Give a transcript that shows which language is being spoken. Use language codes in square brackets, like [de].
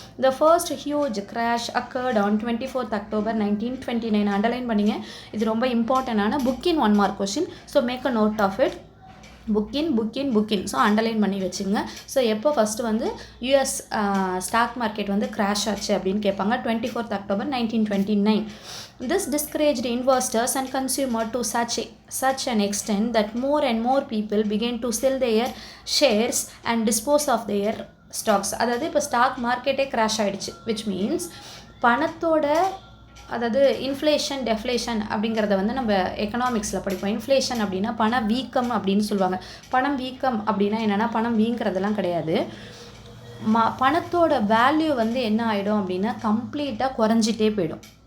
[en] The first huge crash occurred on 24th October 1929. [ta] Underline பண்ணிங்க, இது ரொம்ப இம்பார்ட்டண்டான book in 1 mark question. [en] So make a note of it. புக்கின். So underline [ta] பண்ணி வச்சுங்க. So எப்போ first வந்து யூஎஸ் ஸ்டாக் மார்க்கெட் வந்து கிராஷ் ஆச்சு அப்படின்னு கேட்பாங்க, 24th October 1929. [en] This discouraged investors and consumers to such an extent that more and more people began to sell their shares and dispose of their stocks. [ta] அதாவது இப்போ stock மார்க்கெட்டே crash ஆகிடுச்சு, [en] which means [ta] பணத்தோட, அதாவது inflation டெஃப்ளேஷன் அப்படிங்கிறத வந்து நம்ம எக்கனாமிக்ஸில் படிப்போம். Inflation அப்படின்னா பண வீக்கம் அப்படின்னு சொல்லுவாங்க. பணம் வீக்கம் அப்படின்னா என்னென்னா பணம் வீங்கிறதெல்லாம் கிடையாது. பணத்தோட வேல்யூ வந்து என்ன ஆகிடும் அப்படின்னா கம்ப்ளீட்டாக குறைஞ்சிட்டே போயிடும்.